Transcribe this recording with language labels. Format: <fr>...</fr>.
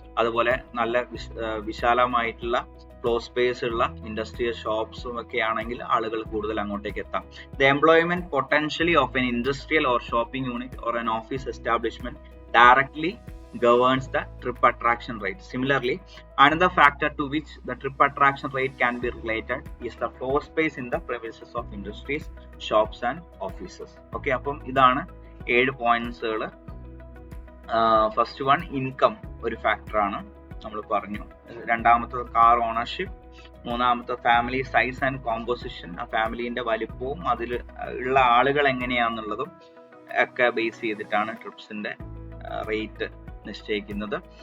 <ml>അതുപോലെ നല്ല വിശാലമായിട്ടുള്ള ഫ്ലോ സ്പേസ് ഉള്ള ഇൻഡസ്ട്രിയൽ ഷോപ്സും ഒക്കെ ആണെങ്കിൽ ആളുകൾ കൂടുതൽ അങ്ങോട്ടേക്ക് എത്താം.</ml> <en>The employment potentially of an industrial or shopping unit or an office establishment directly governs the trip attraction rate. Similarly, another factor to which the trip attraction rate can be related is the floor space in the premises of industries, shops and offices.</en> <ml>Okay, അപ്പം ഇതാണ് 7 പോയിന്റ്സുകൾ. First one, income ഒരു ഫാക്ടറാണ്, നമ്മൾ പറഞ്ഞു. രണ്ടാമത്തെ car ownership. മൂന്നാമത്തെ family size and composition, ആ ഫാമിലിന്റെ വലിപ്പവും അതിൽ ഉള്ള ആളുകൾ എങ്ങനെയാണെന്നുള്ളതും ഒക്കെ ബേസ് ചെയ്തിട്ടാണ് ട്രിപ്സിന്റെ റേറ്റ് നിശ്ചയിക്കുന്നത്.</ml>